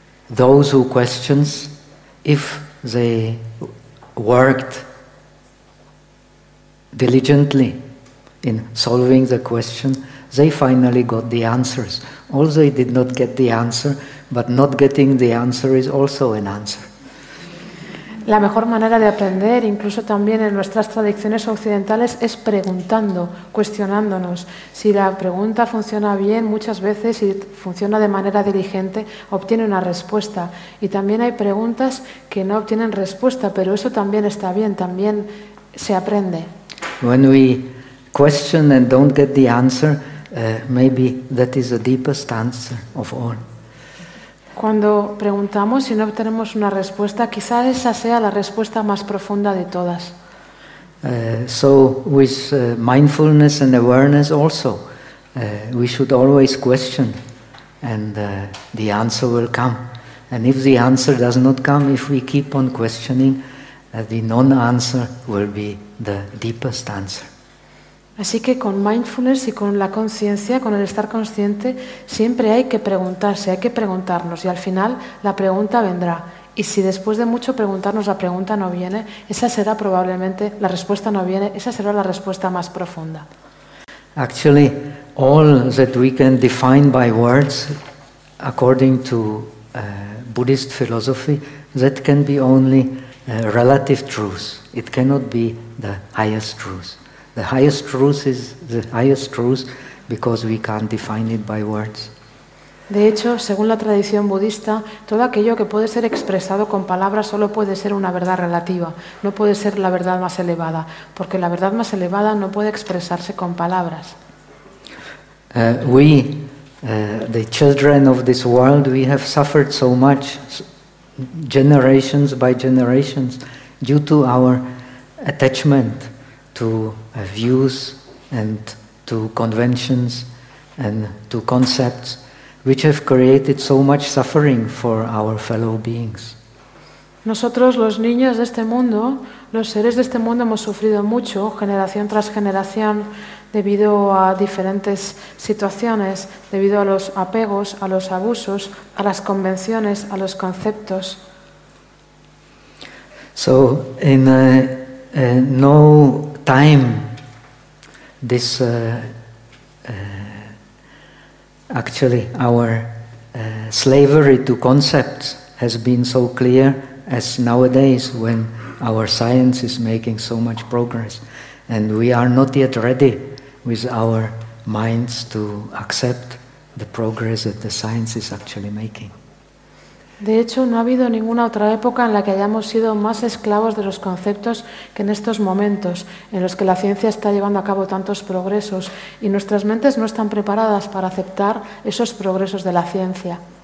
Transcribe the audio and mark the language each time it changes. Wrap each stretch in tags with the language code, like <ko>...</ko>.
<en>those who questions if they worked diligently in solving the question, they finally got the answers. Although they did not get the answer, but not getting the answer is also an answer.</en> <es>La mejor manera de aprender, incluso también en nuestras tradiciones occidentales, es preguntando, cuestionándonos. Si la pregunta funciona bien, muchas veces, si funciona de manera diligente, obtiene una respuesta. Y también hay preguntas que no obtienen respuesta, pero eso también está bien, también se aprende.</es> <en>When we question and don't get the answer, maybe that is the deepest answer of all.</en> <es>Cuando preguntamos y no obtenemos una respuesta, quizá esa sea la respuesta más profunda de todas.</es> <en>So with mindfulness and awareness also, we should always question, and the answer will come. And if the answer does not come, if we keep on questioning, the non-answer will be the deepest answer.</en> <es>Así que con mindfulness y con la conciencia, con el estar consciente, siempre hay que preguntarse, hay que preguntarnos, y al final la pregunta vendrá. Y si después de mucho preguntarnos la pregunta no viene, esa será probablemente, la respuesta no viene, esa será la respuesta más profunda.</es> <en>Actually, all that we can define by words, according to Buddhist philosophy, that can be only relative truth. It cannot be the highest truth. The highest truth is the highest truth because we can't define it by words.</en> <es>De hecho, según la tradición budista, todo aquello que puede ser expresado con palabras solo puede ser una verdad relativa, no puede ser la verdad más elevada, porque la verdad más elevada no puede expresarse con palabras.</es> <en>The children of this world, we have suffered so much, generations by generations, due to our attachment to views and to conventions and to concepts which have created so much suffering for our fellow beings.</en> <es>Nosotros, los niños de este mundo, los seres de este mundo, hemos sufrido mucho, generación tras generación, debido a diferentes situaciones, debido a los apegos, a los abusos, a las convenciones, a los conceptos.</es> <en>So, in no time, this actually our slavery to concepts has been so clear as nowadays, when our science is making so much progress, and we are not yet ready with our minds to accept the progress that the science is actually making.</en> <es>De hecho, no ha habido ninguna otra época en la que hayamos sido más esclavos de los conceptos que en estos momentos, en los que la ciencia está llevando a cabo tantos progresos y nuestras mentes no están preparadas para aceptar esos progresos de la ciencia.</es>